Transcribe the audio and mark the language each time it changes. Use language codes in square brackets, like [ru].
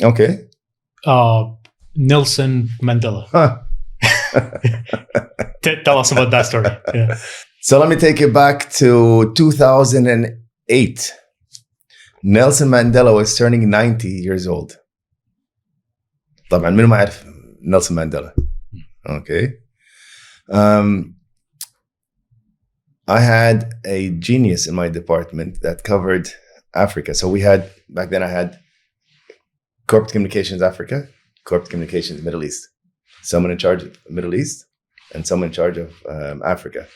[en] Okay. Nelson Mandela. Huh. Tell us about that story. Yeah. So let me take you back to 2008. Nelson Mandela was turning 90 years old. [ar] طبعا منو ما يعرف نيلسون مانديلا. [en] Okay. I had a genius in my department that covered Africa. So back then I had corporate communications Africa, corporate communications Middle East. Someone in charge of Middle East and someone in charge of Africa.